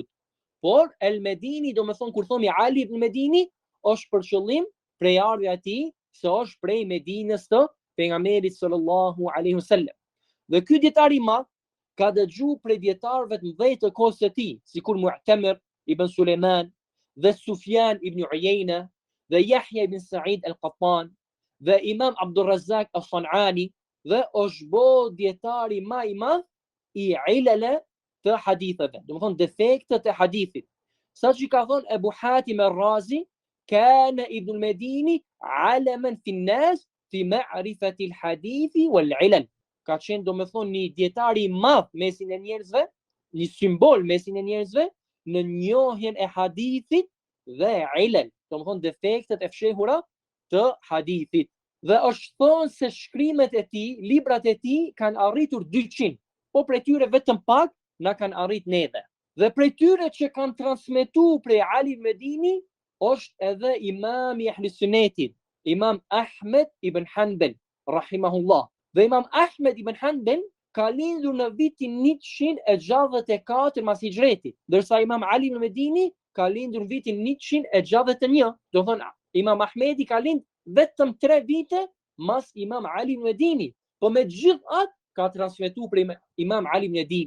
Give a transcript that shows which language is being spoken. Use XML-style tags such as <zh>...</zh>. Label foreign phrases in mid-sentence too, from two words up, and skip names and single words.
<sq>Por El-Medini, do me thonë, kur thomi Ali ibn Medini, është për qëllim prejardhja e tij se është prej Medinës të pejgamberit</sq> <ar>صلى الله عليه وسلم.</ar> <sq>Dhe ky dietar i madh ka dëgjuar prej dietarëve të mëdhenj të kohës së tij, sikur Mu'tamir ibn Sulejman dhe Sufjan ibn Uyayna dhe Yahya ibn Sa'id al-Qattan dhe Imam Abdul Razzaq as-San'ani, dhe është bo dietari më i madh i ilale të haditheve, do të thonë defektet e hadithit. Sa që ka thonë Ebu Hatim al-Razi,</sq> <ar>كان ابن المديني علما في الناس في معرفة الحديث والعلل.</ar> <sq>Ka qenë, do të thonë, një dietari i madh mesin e njerëzve, një simbol mesin e njerëzve në njohjen e hadithit dhe ilal, do të thonë defektet e fshehura të hadithit. Dhe është thonë se shkrimet e tij, librat e tij kanë arritur 200, po prej tyre vetëm pak na kanë arrit neve. Dhe prej tyre që kanë transmetuar prej Ali ibn Medini është edhe imami i Ahlus Sunnetit, Imam Ahmed ibn Hanbal, rahimahullah. Dhe Imam Ahmed ibn Hanbal ka lindur në vitin 164 mas hijretit, ndërsa Imam Ali ibn Medini ka lindur në vitin 161. Do thonë Imam Ahmedi ka lindur vetëm 3 vite mas Imam Ali ibn Medini, po me gjithë atë ka transmetuar për Imam Ali ibn Medini.</sq>